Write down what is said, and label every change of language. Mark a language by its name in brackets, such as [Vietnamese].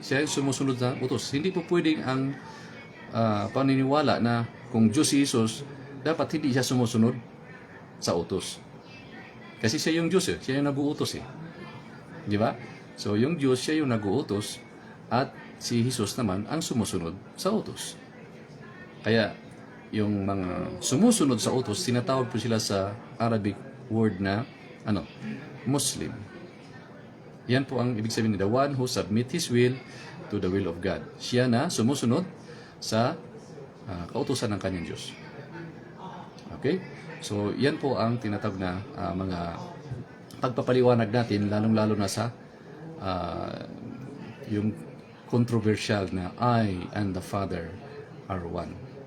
[Filipino] Siya ay sumusunod sa utos. Hindi po pwedeng ang paniniwala na kung Diyos si Jesus, dapat hindi siya sumusunod sa utos. Kasi siya yung Diyos eh. Siya yung nag-uutos eh. Di ba? So yung Diyos, siya yung nag-uutos, at si Jesus naman ang sumusunod sa utos. Kaya yung mga sumusunod sa utos, tinatawag po sila sa Arabic word na Muslim. Yan po ang ibig sabihin, [English] the one who submit his will to the will of God. [Filipino] Siya na sumusunod sa kautusan ng kanyang Diyos. Okay? So yan po ang tinatawag na mga pagpapaliwanag natin, lalong-lalo na sa yung controversial na [English] I and the Father are one.